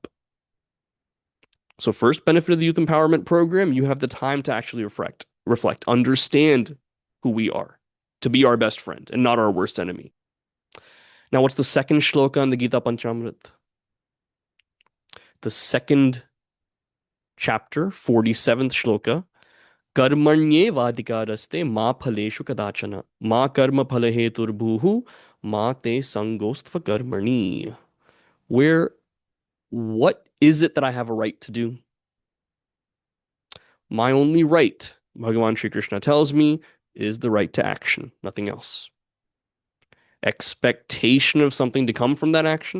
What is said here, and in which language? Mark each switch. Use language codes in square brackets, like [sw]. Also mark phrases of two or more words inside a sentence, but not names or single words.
[en] So first benefit of the Youth Empowerment Program, you have the time to actually reflect, understand who we are, to be our best friend and not our worst enemy. Now, what's the second shloka in the Gītā Pañcāmṛtam? The second chapter, 47th shloka, [sa] Karmaṇyevādhikāraste mā phaleshu kadāchana, mā karma phalaheturbhuhu, mā te sangostva karmani. [en] Where, what is it that I have a right to do? My only right, Bhagavan Sri Krishna tells me, is the right to action, nothing else. Expectation of something to come from that action.